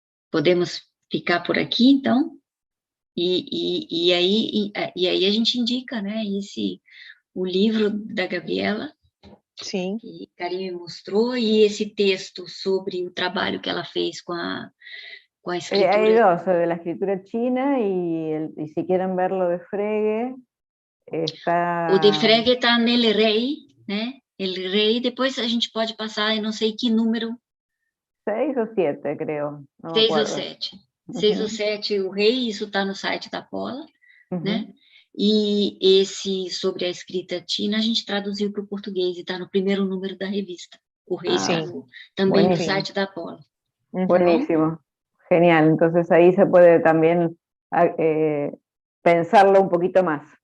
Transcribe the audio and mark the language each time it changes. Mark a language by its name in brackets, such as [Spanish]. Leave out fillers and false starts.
[Portuguese] Podemos ficar por aqui, então? E aí a gente indica, né, o livro da Gabriela, Sim. que Karime mostrou, e esse texto sobre o trabalho que ela fez com a escritura. [Spanish] Hay dos, de la escritura china y si quieren verlo de Frege, está... [Portuguese] O de Frege está nele Rei, né? El Rei, depois a gente pode passar, eu não sei que número. [Spanish] 6 o 7, creo. No [Portuguese] 6 ou 7. 6 ou 7, o Rei, isso está no site da Paula, né? E esse sobre a escrita china, a gente traduziu para o português e está no primeiro número da revista. O Rei também no site da Paula. [Spanish] Buenísimo, genial. Entonces ahí se puede también pensarlo un poquito más.